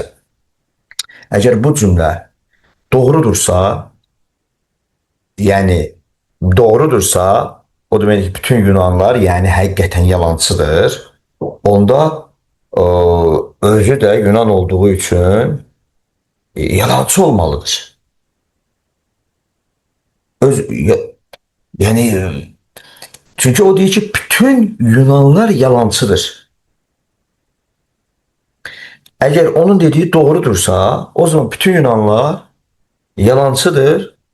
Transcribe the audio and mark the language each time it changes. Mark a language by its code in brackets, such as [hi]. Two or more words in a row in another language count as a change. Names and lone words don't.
[az] Əgər bu cümlə doğrudursa, yəni doğrudursa, o demək ki, bütün Yunanlar yəni həqiqətən yalancıdır. Onda özü də Yunan olduğu üçün yalancı olmalıdır. [tr] Yani çünkü o diyor ki bütün Yunanlar yalancıdır. Eğer onun dediği doğrudursa o zaman bütün Yunanlar yalancıdır.